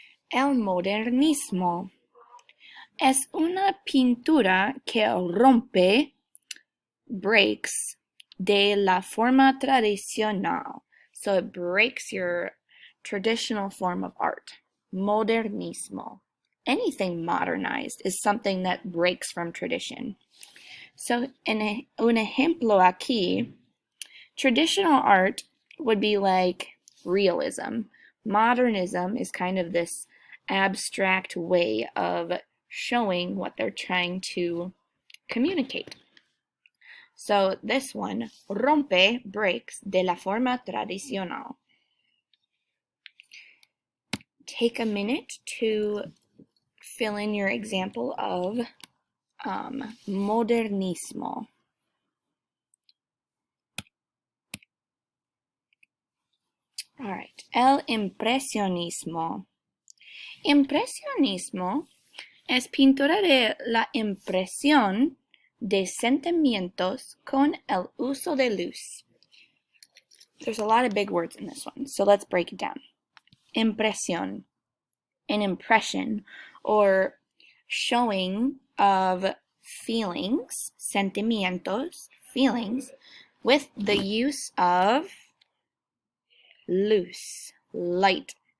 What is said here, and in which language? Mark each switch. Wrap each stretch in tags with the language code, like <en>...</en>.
<es>El modernismo es una pintura que rompe, breaks, de la forma tradicional.</es> <en>So it breaks your traditional form of art. Modernismo. Anything modernized is something that breaks from tradition. So</en> <es>un ejemplo aquí,</es> <en>traditional art would be like realism. Modernism is kind of this abstract way of showing what they're trying to communicate. So this one,</en> <es>rompe, breaks, de la forma tradicional.</es> <en>Take a minute to fill in your example of modernismo. All right, el impresionismo.</en> <es>Impresionismo es pintura de la impresión de sentimientos con el uso de luz.</es> <en>There's a lot of big words in this one, so let's break it down. Impresión, an impression or showing of feelings, sentimientos, feelings, with the use of luz, light.</en>